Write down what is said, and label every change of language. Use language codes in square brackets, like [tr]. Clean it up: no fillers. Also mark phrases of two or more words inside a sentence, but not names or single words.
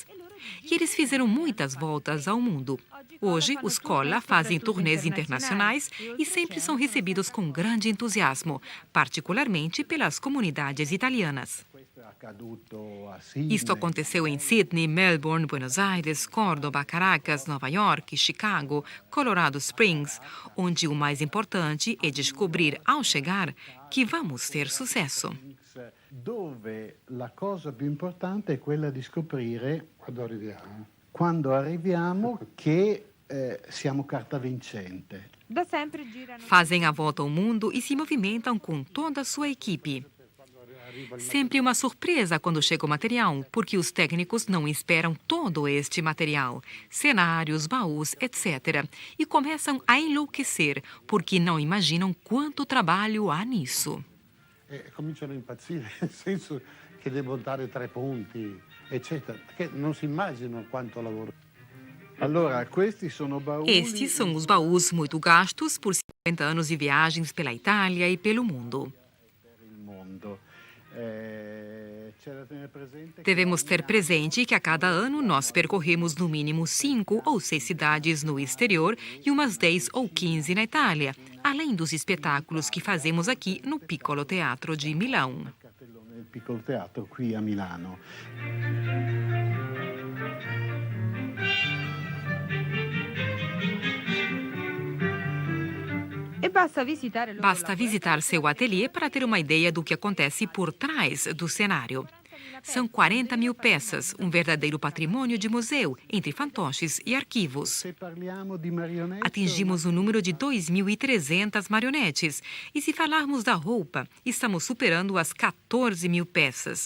[pt] E eles fizeram muitas voltas ao mundo. Hoje, os Colla fazem turnês internacionais e sempre são recebidos com grande entusiasmo, particularmente pelas comunidades italianas. Isto aconteceu em Sydney, Melbourne, Buenos Aires, Córdoba, Caracas, Nova York, Chicago, Colorado Springs, onde o mais importante é descobrir, ao chegar, que vamos ter sucesso. [it] Dove la cosa più importante è quella di scoprire, quando arriviamo che siamo carta vincente. [pt] Fazem a volta ao mundo e se movimentam com toda a sua equipe. Sempre uma surpresa quando chega o material, porque os técnicos não esperam todo este material, cenários, baús, etc. E começam a enlouquecer, porque não imaginam quanto trabalho há nisso. [it] Cominciano a impazzire, nel senso che devo dare 3 ponti, eccetera, perché non si immaginano quanto lavoro. Allora, questi sono baús. [pt] Estes são os baús muito gastos por 50 anos de viagens pela Itália e pelo mundo. Devemos ter presente que a cada ano nós percorremos no mínimo 5 ou 6 cidades no exterior e umas 10 ou 15 na Itália, além dos espetáculos que fazemos aqui no Piccolo Teatro de Milão. [it] Il Piccolo Teatro qui a Milano. [pt] Basta visitar seu ateliê para ter uma ideia do que acontece por trás do cenário. São 40 mil peças, um verdadeiro patrimônio de museu, entre fantoches e arquivos. Atingimos o número de 2.300 marionetes. E se falarmos da roupa, estamos superando as 14 mil peças.